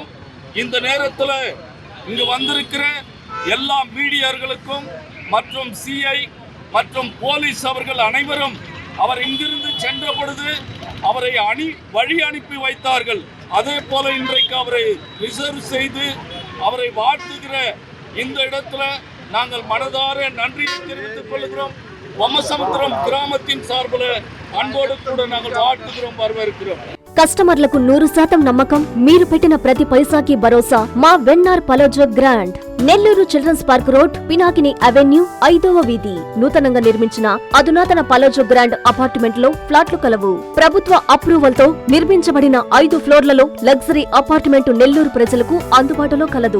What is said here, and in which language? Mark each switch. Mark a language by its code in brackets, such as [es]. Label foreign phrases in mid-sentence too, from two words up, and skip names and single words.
[ta] இந்த நேரத்தில் இங்கு வந்திருக்கிற எல்லா மீடியர்களுக்கும் மற்றும் சிஐ மற்றும் போலீஸ் அவர்கள் அனைவரும் அவர் இங்கிருந்து சென்ற பொழுது அவரை வழி அனுப்பி வைத்தார்கள். அதே போல இன்றைக்கு அவரை ரிசர்வ் செய்து அவரை வாழ்த்துகிற இந்த இடத்துல நாங்கள் மனதார நன்றியை தெரிவித்துக் கொள்கிறோம். பொம்மசமுத்திரம் கிராமத்தின் சார்பில் அன்போடு கூட நாங்கள் வாழ்த்துகிறோம், வரவேற்கிறோம். [te] కస్టమర్లకు 100% నమ్మకం, మీరు పెట్టిన ప్రతి పైసాకి భరోసా. మా వెన్నార్ పలోజో గ్రాండ్, నెల్లూరు చిల్డ్రన్స్ పార్క్ రోడ్, పినాకిని అవెన్యూ, 5వ వీధి. నూతనంగా నిర్మించిన అధునాతన పలోజో గ్రాండ్ అపార్ట్మెంట్ లో ఫ్లాట్లు కలవు. ప్రభుత్వ అప్రూవల్ తో నిర్మించబడిన 5 ఫ్లోర్లలో [en] luxury apartment [te] నెల్లూరు ప్రజలకు అందుబాటులో కలదు.